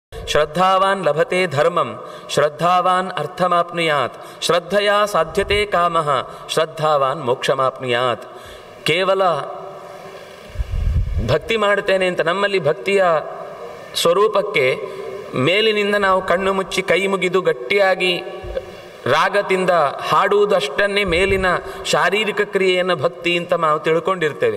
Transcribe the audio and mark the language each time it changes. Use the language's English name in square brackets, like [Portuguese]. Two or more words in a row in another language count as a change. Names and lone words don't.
[Sanskrit] ಶ್ರದ್ಧಾವಾನ್ ಲಭತೆ ಧರ್ಮಂ ಶ್ರದ್ಧಾವಾನ್ ಅರ್ಥಮಾಪ್ನುಯಾತ್ ಶ್ರದ್ಧೆಯ ಸಾಧ್ಯತೆ ಕಾಮಃ ಶ್ರದ್ಧಾವಾನ್ ಮೋಕ್ಷಮಾಪ್ನುಯಾತ್. [Kannada] ಕೇವಲ ಭಕ್ತಿ ಮಾಡುತ್ತೇನೆ ಅಂತ ನಮ್ಮಲ್ಲಿ ಭಕ್ತಿಯ ಸ್ವರೂಪಕ್ಕೆ ಮೇಲಿನಿಂದ ನಾವು ಕಣ್ಣು ಮುಚ್ಚಿ ಕೈ ಮುಗಿದು ಗಟ್ಟಿಯಾಗಿ ರಾಗದಿಂದ ಹಾಡುವುದಷ್ಟನ್ನೇ ಮೇಲಿನ ಶಾರೀರಿಕ ಕ್ರಿಯೆಯನ್ನು ಭಕ್ತಿ ಅಂತ ನಾವು ತಿಳ್ಕೊಂಡಿರ್ತೇವೆ.